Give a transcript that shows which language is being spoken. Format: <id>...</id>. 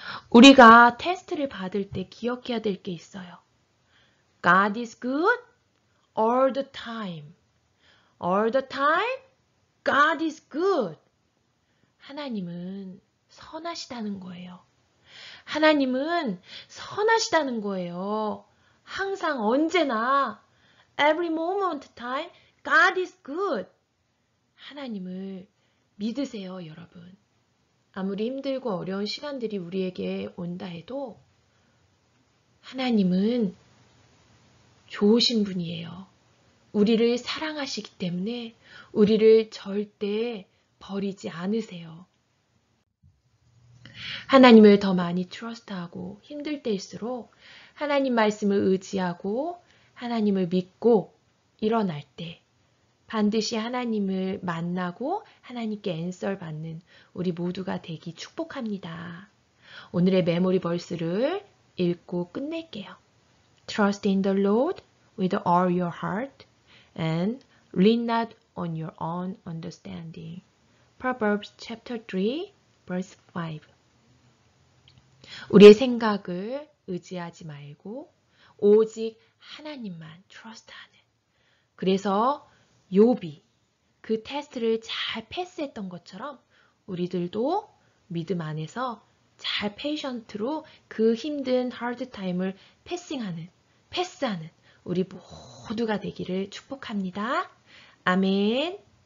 <ko>우리가 테스트를 받을 때 기억해야 될 게 있어요.</ko> <en>God is good all the time. All the time, God is good.</en> <ko>하나님은 선하시다는 거예요. 하나님은 선하시다는 거예요. 항상 언제나</ko> <en>every moment time God is good.</en> <ko>하나님을 믿으세요, 여러분. 아무리 힘들고 어려운 시간들이 우리에게 온다 해도 하나님은 좋으신 분이에요. 우리를 사랑하시기 때문에 우리를 절대 버리지 않으세요. 하나님을 더 많이 트러스트하고 힘들 때일수록 하나님 말씀을 의지하고 하나님을 믿고 일어날 때 반드시 하나님을 만나고 하나님께 앤서 받는 우리 모두가 되기 축복합니다. 오늘의 메모리 벌스를 읽고 끝낼게요.</ko> <en>Trust in the Lord with all your heart and lean not on your own understanding. Proverbs chapter 3, verse 5.</en> <ko>우리의 생각을 의지하지 말고 오직 하나님만</ko> <en>trust</en> <ko>하는. 그래서 욥이 그 테스트를 잘 패스했던 것처럼 우리들도 믿음 안에서 잘 페이션트로 그 힘든 하드 타임을 패스하는 우리 모두가 되기를 축복합니다. 아멘.</ko>